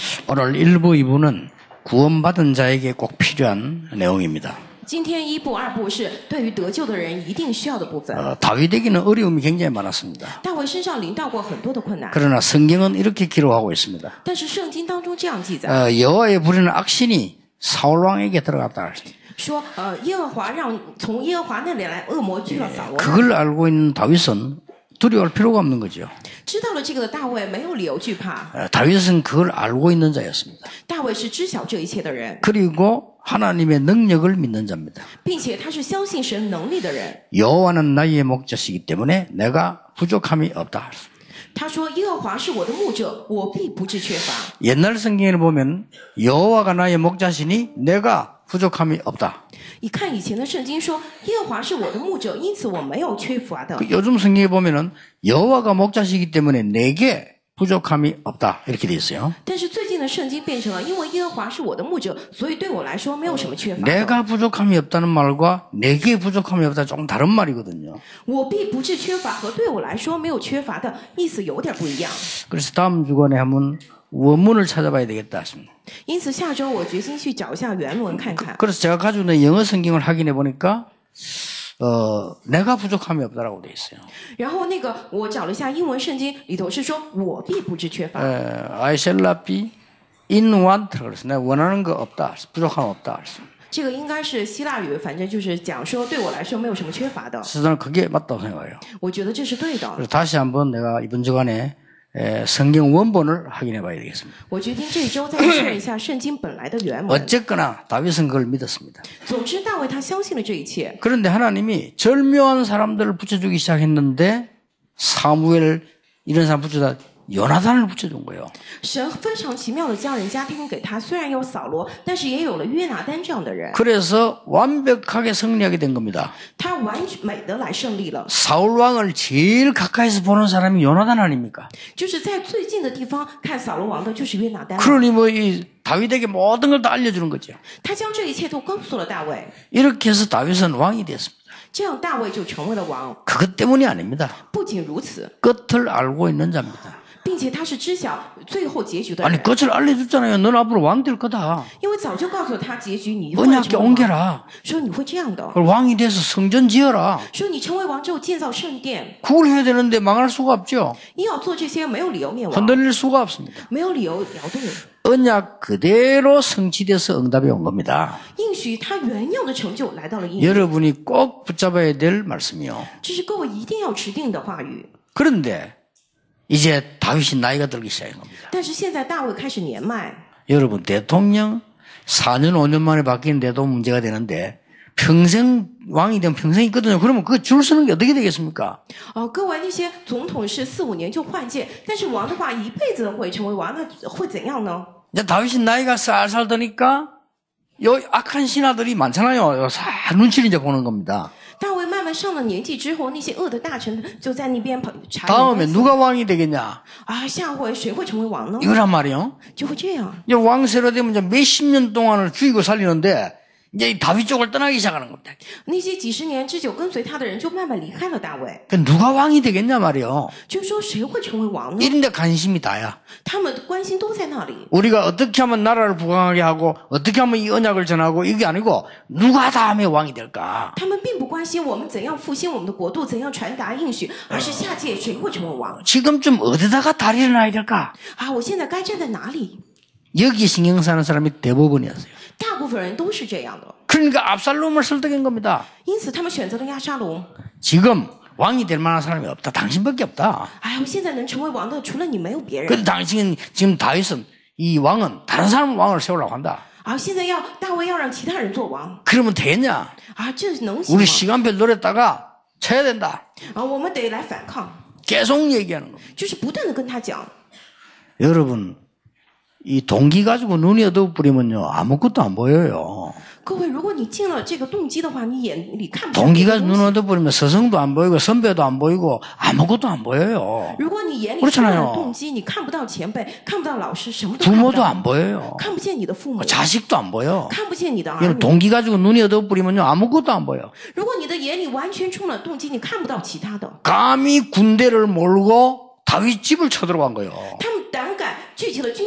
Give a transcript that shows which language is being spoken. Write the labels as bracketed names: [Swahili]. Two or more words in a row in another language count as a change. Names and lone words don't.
[Korean] 오늘 1부, 2부는 구원받은 자에게 꼭 필요한 내용입니다. [Chinese] 今天1部、2部是对于得救的人一定需要的部分。 [Korean] 다윗에게는 어려움이 굉장히 많았습니다. [Chinese] 大卫身上临到过很多的困难， [Korean] 그러나 성경은 이렇게 기록하고 있습니다. [Chinese] 但是圣经当中这样记载， [Korean] 여호와의 부리는 악신이 사울 왕에게 들어갔다. [Chinese] 说耶和华让从耶和华那里来恶魔去了扫罗。 [Korean] 그걸 알고 있는 다윗은 두려워할 필요가 없는 거죠. [Chinese] 知道了这个的大卫没有理由惧怕。 [Korean] 다윗은 그걸 알고 있는 자였습니다. [Chinese] 大卫是知晓这一切的人， [Korean] 그리고 하나님의 능력을 믿는 자입니다. [Chinese] 并且他是相信神能力的人。 [Korean] 여호와는 나의 목자시기 때문에 내가 부족함이 없다. [Chinese] 他说耶和华是我的牧者，我必不致缺乏。 [Korean] 옛날 성경을 보면 여호와가 나의 목자시니 내가 부족함이 없다. [Chinese] 一看以前的圣经说耶和华是我的牧者，因此我没有缺乏的。 [Korean] 요즘 성경에 보면은 여호와가 목자시기 때문에 내게 부족함이 없다. 이렇게 돼 있어요. [Chinese] 但是最近的圣经变成了因为耶和华是我的牧者，所以对我来说没有什么缺乏的。 [Korean] 내가 부족함이 없다는 말과 내게 부족함이 없다 조금 다른 말이거든요. [Chinese] 我必不致缺乏和对我来说没有缺乏的意思有点不一样。 [Korean] 그래서 다음 주간에 한번 원문을 찾아봐야 되겠다 싶습니다. [Chinese] 因此下周我决心去找一下原文看看。 [Korean] 그래서 제가 가지고 있는 영어 성경을 확인해 보니까 내가 부족함이 없다라고 돼 있어요. [Chinese] 然后我找了一下英文圣经，里头是说我必不致缺乏。 [English] I shall not be in want. [Korean] 그래서 내가 원하는 거 없다. 부족함 없다. [Chinese] 这个应该是希腊语，反正就是讲说对我来说没有什么缺乏的。 [Korean] 저는 그게 맞다고 생각해요. [Chinese] 我觉得这是对的。 [Korean] 그래서 다시 한번 내가 이번 주간에 성경 원본을 확인해 봐야 되겠습니다. [Chinese] 我决定这一周再确一下圣经本来的原文。 [Korean] 어쨌거나 다윗은 그걸 믿었습니다. [Chinese] 总之大卫他相信了这一切。 [Korean] 그런데 하나님이 절묘한 사람들을 붙여주기 시작했는데 사무엘 이런 사람 붙여다 요나단을 붙여준 거예요. [Chinese] 神非常奇妙的将人家听给他，虽然有扫罗，但是也有了约拿单这样的人。 [Korean] 그래서 완벽하게 승리하게 된 겁니다. [Chinese] 他完美的来胜利了。 [Korean] 사울 왕을 제일 가까이서 보는 사람이 요나단 아닙니까? [Chinese] 就是在最近的地方看扫罗王的就是约拿单。 [Korean] 그러니 뭐 이 다윗에게 모든 걸 다 알려주는 거죠. [Chinese] 他将这一切都告诉了大卫， [Korean] 이렇게 해서 다윗은 왕이 됐습니다. [Chinese] 这样大卫就成为了王。 [Korean] 그것 때문이 아닙니다. [Chinese] 不仅如此， [Korean] 끝을 알고 있는 자입니다. [Chinese] 并且他是知晓最后结局的 [Korean] 아니 [Chinese] 人， [Korean] 끝을 알려줬잖아요. 넌 앞으로 왕 될 거다. [Chinese] 因为早就告诉了他结局，你会 [Korean] 언약궤 [Chinese] 成为王， [Korean] 옮겨라. [Chinese] 说你会这样的， [Korean] 왕이 돼서 성전 지어라. [Chinese] 说你成为王之后建造圣殿， [Korean] 그걸 해야 되는데 망할 수가 없죠. [Chinese] 你要做这些没有理由灭亡， [Korean] 흔들릴 수가 없습니다. [Chinese] 没有理由摇动。 [Korean] 언약 그대로 성취돼서 응답이 온 겁니다. [Chinese] 应许他原样的成就来到了应许， [Korean] 여러분이 꼭 붙잡아야 될 말씀이요. [Chinese] 这是各位一定要持定的话语。 [Korean] 그런데 이제 다윗이 나이가 들기 시작한 겁니다. [Chinese] 但是现在大卫开始年迈， [Korean] 여러분 대통령 4년 5년 만에 바뀌는데도 문제가 되는데 평생 왕이 되면 평생 있거든요. 그러면 그 줄 서는 게 어떻게 되겠습니까? [Chinese] 各位那些总统是4、5年就换届，但是王的话一辈子会成为王，那会怎样呢？ [Korean] 이제 다윗이 나이가 살살 드니까 요 악한 신하들이 많잖아요. 싹 눈치를 이제 보는 겁니다. [Chinese] 大卫慢慢上了年纪之后，那些恶的大臣就在那边查 [Korean] 다음에 누가 왕이 되겠냐? [Chinese] 下回谁会成为王呢？ [Korean] 이거란 말이요. [Chinese] 就会这样。 [Korean] 이제 왕세로 되면 이제 몇십 년 동안을 죽이고 살리는데 이제 이 다윗 쪽을 떠나기 시작하는 겁니다. [Chinese] 那些几十年之久跟随他的人就慢慢离开了大卫， [Korean] 누가 왕이 되겠냐 말이요. [Chinese] 就说谁会成为王呢？ [Korean] 이런데 관심이 다야. [Chinese] 他们的关心都在那里。 [Korean] 우리가 어떻게 하면 나라를 부강하게 하고 어떻게 하면 이 언약을 전하고 이게 아니고 누가 다음에 왕이 될까? [Chinese] 他们并不关心我们怎样复兴我们的国度，怎样传达应许，而是下届谁会成为王 [Korean] 지금쯤 어디다가 다리를 놔야 될까? [Chinese] 我现在该站在哪里？ [Korean] 여기 신경 쓰는 사람이 대부분이었어요. [Chinese] 大部分人都是这样的， [Korean] 그러니까 압살롬을 설득한 겁니다. [Chinese] 因此他们选择了押沙龙。 [Korean] 지금 왕이 될 만한 사람이 없다. 당신밖에 없다. [Chinese] 我现在能成为王的除了你没有别人。 [Korean] 근데 당신은 지금 다윗은 이 왕은 다른 사람 왕을 세우려고 한다. [Chinese] 现在大卫要让其他人做王 [Korean] 그러면 되겠냐? [Chinese] 这能行 [Korean] 우리 [Chinese] 吗？ [Korean] 시간표 노렸다가 쳐야 된다. [Chinese] 我们得来反抗， [Korean] 계속 얘기하는 겁니다. [Chinese] 就是不断的跟他讲。 [Korean] 여러분 이 동기 가지고 눈이 어두워버리면요 아무것도 안 보여요. [Chinese] 各位，如果你进了这个动机的话，你眼里看不见 [Korean] 동기가 [Chinese] 别的东 [Korean] 눈 [Chinese] 西。 [Korean] 어두워버리면 스승도 안 보이고 선배도 안 보이고 아무것도 안 보여요. [Chinese] 如果你眼里 [Korean] 그렇잖아요 [Chinese] 充满了动机，你看不到前辈，看不到老师，什么都看不 [Korean] 부모도 [Chinese] 到， [Korean] 안 보여요. [Chinese] 看不见你的父母， [Korean] 자식도 안 보여. [Chinese] 看不见你的儿 [Korean] 여러분 [Chinese] 女。 [Korean] 동기 가지고 눈이 어두워버리면요 아무것도 안 보여. [Chinese] 如果你的眼里完全充满了动机，你看不到其他的。 [Korean] 감히 군대를 몰고 다윗 집을 쳐들어간 거예요.